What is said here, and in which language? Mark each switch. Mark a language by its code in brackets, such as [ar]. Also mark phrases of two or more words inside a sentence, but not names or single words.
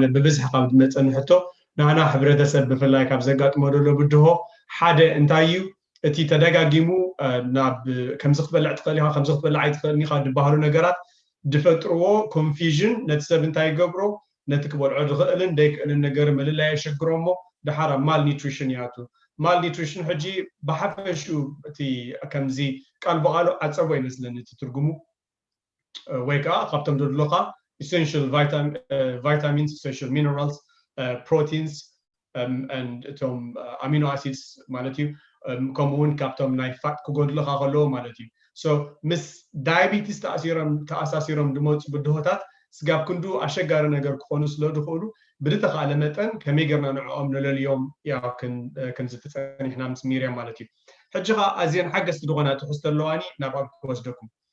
[ti] ብብዝሒ ካብ ዝመፀኒ ሕቶ ንሕና ሕብረተሰብ ብፍላይ ካብ ዘጋጥሞ ደሎ ብድሆ ሓደ እንታይ እዩ እቲ ተደጋጊሙ ናብ ከምዚ ክትበልዕ ትኽእል ኢኻ ከምዚ ክትበልዕ ኣይትኽእልኒ ኢኻ ዝበሃሉ ነገራት ድፈጥርዎ ኮንፊዥን ነቲ ሰብ እንታይ ይገብሮ ነቲ ክበልዖ ዝኽእልን ዘይክእልን ነገር ምልላይ የሸግሮ እሞ ድሓር ኣብ ማል ኒትሪሽን ይኣቱ ማል ኒትሪሽን ሕጂ ብሓፈሽኡ እቲ ከምዚ ቃል ብቓሉ ዓፀቦ ይመስለኒ እቲ ትርጉሙ ወይ ከዓ ካብቶም ደድሎኻ [en] essential vitamins essential minerals proteins and [ti] እቶም [en] amino acids [ti] ማለት እዩ ከምኡውን ካብቶም ናይ ፋት ክጎድልኻ ከለዎ ማለት እዩ ሶ ምስ ዳያቢቲስ ተኣሳሲሮም ድመፁ ብድሆታት ስጋብ ክንዱ ኣሸጋሪ ነገር ክኾኑ ስለ ዝኽእሉ ብዝተኻእለ መጠን ከመይ ጌርና ንዕኦም ንለልዮም ያው ክንዝተፀኒሕና ምስ ሚርያም ማለት እዩ ሕጂ ኸ ኣዝየን ሓገዝቲ ዝኾና ትሕዝቶ ኣለዋኒ ናብኣ ክወስደኩም